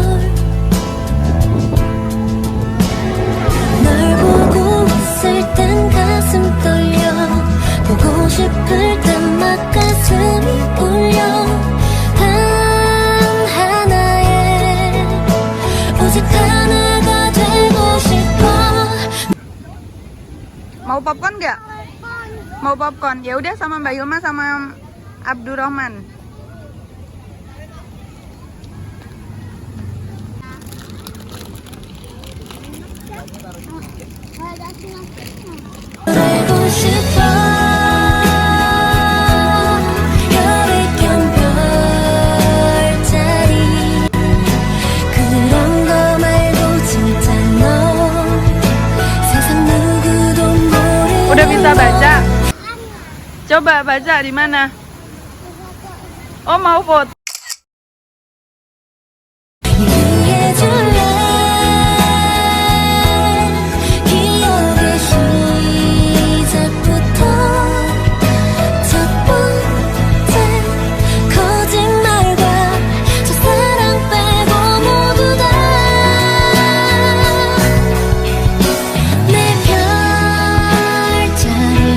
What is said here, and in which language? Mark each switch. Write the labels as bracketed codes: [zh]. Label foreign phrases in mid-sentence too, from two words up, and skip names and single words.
[ko] 널 보고 있을 땐 가슴 떨려 보고 싶을 땐 막 가슴이 울려 단 하나의 오직 하나가 되고 싶어 [id] Mau popcorn nggak? Mau popcorn? Ya udah sama Mbak Hilma sama Abdurrahman. [ko] 알고 싶어 별의견 별자리 그런 거 말고 진짜 너 세상 누구도 모르는 [id] Udah bisa baca? Coba baca di mana? Oh, mau foto. [ko] 얘기해줄래 기억의 시작부터 첫 번째 거짓말과 저 사랑 빼고 모두 다 내 별자리